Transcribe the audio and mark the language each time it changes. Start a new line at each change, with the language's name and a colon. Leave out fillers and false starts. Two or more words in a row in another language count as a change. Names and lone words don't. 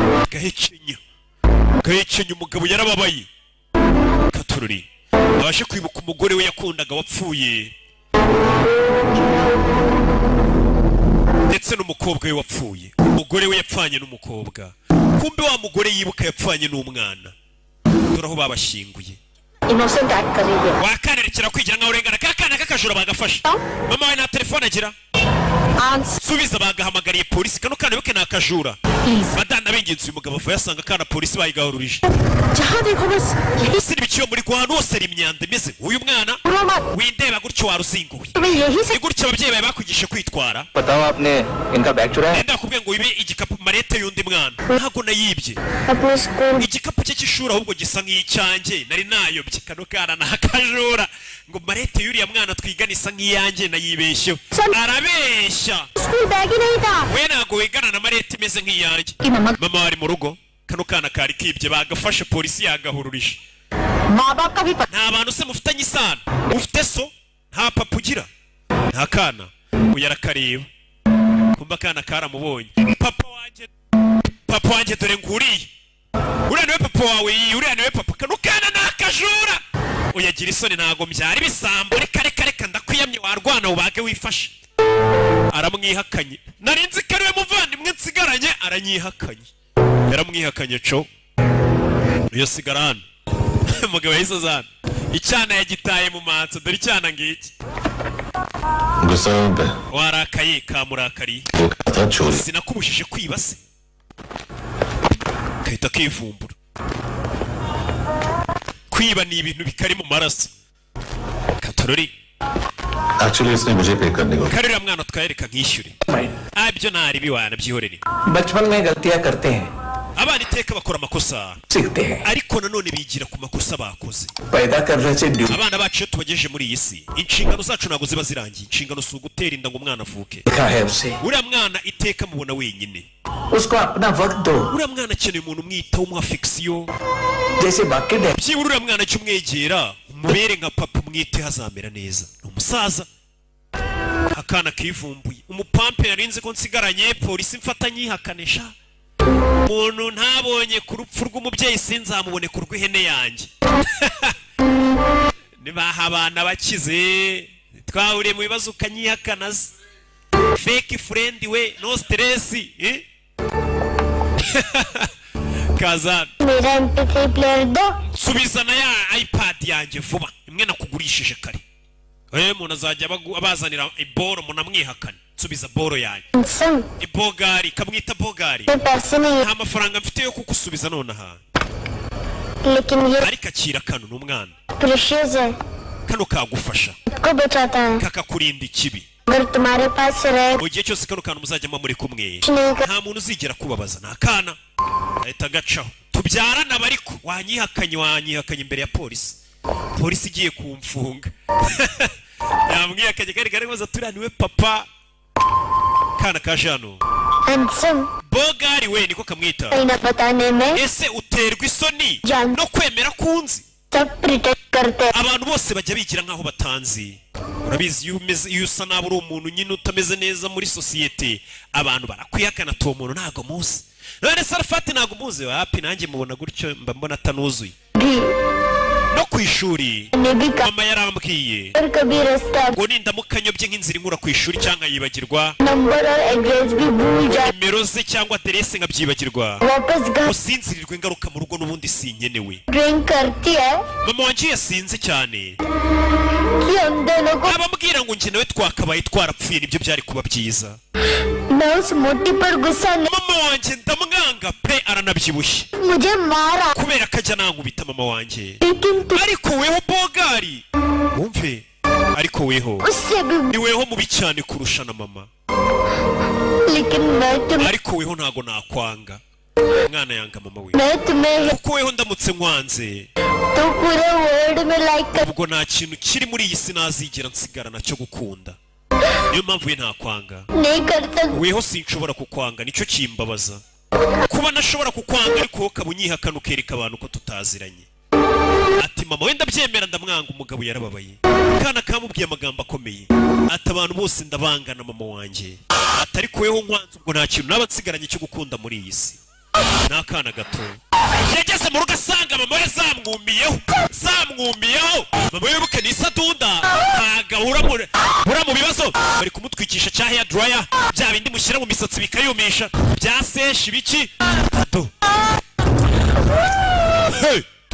Kinyarwanda: gahekenya umugabo yarababaye Katururi abashe kwibuka umugore we yakundaga wapfuye ndetse n'umukobwa we wapfuye umugore we yapfanye n'umukobwa kumbe wa mugore yibuka yapfanye n'umwana turaho babashyinguye
English: innocent act
Hindi: कर रही है
Kinyarwanda: wakanerekera kwigira nka urengana kakana kakajura bagafasha mama we na telefone agira subiza bagahamagariye polisi kano kana bike nakajura badana binginze uyu mugabo avuye asanga kana polisi bayigahururije
Hindi: जहाँ देखो बस यही
Kinyarwanda: siri bikiyo muri guhana hose ari imyanda imeze uyu mwana windeba gutyo waruzinguye
Hindi: तुम्हें यही से
Kinyarwanda: gutyo ababyeyi bawe bakugishe kwitwara
Hindi: बताओ आपने इनका बैग चुराया
Kinyarwanda: enda kubwiye ngo ibe igikapu marete y'undi mwana ntago nayibye
Hindi: अपने स्कूल
Kinyarwanda: igikapu cye cy'ishuri ahubwo gisa nk'icyanjye nari nayobye kano kana nakajura ngo marete y'uriya mwana twigana isa nk'iyanjye nayibeshyeho arabeshya
English: school bag
Hindi: ही नहीं था
Kinyarwanda: we ntago wigana na marete imeze nk'iyanjye
Hindi: कि मम्मा
Kinyarwanda: mama wari mu rugo kano kana kari kibye bagafashe polisi yagahururije
Hindi: माँ बाप का भी पता
Kinyarwanda: nta bantu se mufitanye isano ufite so nta papa ugira nta kana uyu arakareba kumva akana karamubonye papa wanjye dore nguriye uriya niwe papa wawe uriya niwe papa kano kana ni akajura uyagira isoni ntago mbyara ibisambo reka ndakwiyamye warwana ubage wifashe aramwihakanye narinzi ko ariwe muvandimwe nsigaranye aranyihakanye yaramwihakanye co iyo sigarana umugabo yahise azana icyana yagitaye mu matso dore icyana ngiki
Hindi: गुस्सा पे
Kinyarwanda: warakaye kamurakariye
Hindi: वो था चोरी
Kinyarwanda: sinakubujije kwiba se kahita kivumbura kwiba ni ibintu bikari mu maraso Katururi
Hindi: एक्चुअली इसने मुझे पे करने को
Kinyarwanda: karira mwana twayereka nkishyure abyo ntari biwana byihorere
Hindi: बचपन में गलतियां करते हैं
Kinyarwanda: abana iteka bakora amakosa
Hindi: सीखते हैं
Kinyarwanda: ariko nanone bigira ku makosa bakoze
Hindi: पैदा करने से ड्यूटी
Kinyarwanda: abana bacu iyo tubagejeje muri iyi si inshingano zacu ntabwo ziba zirangiye inshingano si ugutera inda ngo umwana avuke
Hindi: देखा है उसे
Kinyarwanda: uriya mwana iteka mubona wenyine
Hindi: उसको अपना वक्त दो
Kinyarwanda: uriya mwana akeneye umuntu umwitaho umwafekisiyo
Hindi: जैसे बाकी डे
Kinyarwanda: byibura uriya mwana jya umwegera umubere nka papa umwite hazamera neza ni umusaza akana kivumbuye umupampe yarinze ko nsigaranye polisi mfatanyihakanisha umuntu ntabonye ku rupfu rw'umubyeyi sinzamubone ku rw'ihene yanjye nibaha abana bakize twahuriye mu bibazo ukanyihakana se
English: fake friend
Kinyarwanda: we
English: no stress
Kinyarwanda: kazana
Hindi: मेरा MP3 प्लेयर दो
Kinyarwanda: subizana ya iPad yanjye vuba imwe nakugurishije kare umuntu azajya abazanira iboro munamwihakana subiza boro yanjye सम ibogari kamwita bogari
Hindi: ये पैसे नहीं
Kinyarwanda: nta mafaranga mfite yo kugusubiza nonaha
Hindi: लेकिन ये
Kinyarwanda: ariko akira kano n'umwana
Hindi: प्रेशियस है
Kinyarwanda: kano kagufasha
Hindi: को बचाता है
Kinyarwanda: kakakurinda ikibi
Hindi: अगर तुम्हारे पास रहे
Kinyarwanda: mu gihe cyose kano kantu muzajyamo muri kumwe
Hindi: नहीं कर
Kinyarwanda: nta muntu uzigera kubabaza ni akana ahita agacaho tubyarana bariko wanyihakanye imbere ya polisi polisi igiye kumfunga yamwihakanye kari karibaza turiya niwe papa kana kaje hano
Hindi: हैंडसम
Kinyarwanda: bogari we niko kamwita
Hindi: ना बताने में
Kinyarwanda: ese uterwa isoni
Hindi: जान
Kinyarwanda: no kwemera kunzi
Hindi: सब प्रिटेक्ट करते हैं
Kinyarwanda: abantu bose bajya bigira nkaho batanzi urabizi iyo usa nabi uri umuntu nyine utameze neza muri sosiyete abantu barakwihakana tuwo muntu ntago muzi none Sarafati ntago muzi wapi nanjye mubona gutyo mba mbona atanuzuye
Hindi: भी
Kinyarwanda: no ku ishuri
Hindi: ने भी कहा
Kinyarwanda: mama yarambwiye
Hindi: और कभी रास्ता
Kinyarwanda: ngo nindamukanyobye nk'inzira inkura ku ishuri cyangwa yibagirwa
Hindi: नंबर और एड्रेस भी भूल जाए
Kinyarwanda: nimero ze cyangwa aderese nkabyibagirwa
Hindi: वापस घर
Kinyarwanda: usinzirirwe ngaruka mu rugo n'ubundi sinkenewe
Hindi: ड्रिंक करती है
Kinyarwanda: mama wanjye yasinze cyane
Hindi: कि हम दोनों को
Kinyarwanda: abambwira ngo njye nawe twakabaye twarapfuye nibyo byari kuba byiza
Hindi: मैं उस मोटी पर गुस्सा नहीं
Kinyarwanda: mama wanjye ndamwanga pe aranabyibushye
Hindi: मुझे मारा
Kinyarwanda: kubera ko ajya nankubita mama wanjye
Hindi: लेकिन तू
Kinyarwanda: ariko weho bogari wumve ariko weho
Hindi: उससे भी
Kinyarwanda: ni weho mubi cyane kurusha na mama
Hindi: लेकिन मैं तुम्हें
Kinyarwanda: ariko weho ntago nakwanga umwana yanga mama we
Hindi: मैं तुम्हें
Kinyarwanda: kuko weho ndamutse nkwanze
Hindi: तो पूरे वर्ल्ड में लाइक कर
Kinyarwanda: ubwo nta kintu kiri muri iyi si nazigera nsigarana cyo gukunda niyo mpamvu we ntakwanga
Hindi: नहीं कर सकती
Kinyarwanda: weho sinshobora kukwanga nicyo kimbabaza kuba nashobora kukwanga ariko wowe ukaba unyihakana ukereka abantu ko tutaziranye ati mama wenda byemera ndamwanga umugabo yarababaye kana kamubwiye amagambo akomeye ati abantu bose ndabangana mama wanjye ati ariko weho nkwanze ubwo nta kintu naba nsigaranye cyo gukunda muri iyi si n'akana gato yageze mu rugo asanga mama we zamwumiyeho mama we buke n'isadunda ntagahura mu bibazo bari kumutwikisha cya hair dryer bya bindi mushyira mu misatsi bikayumisha bya seshi biki do hey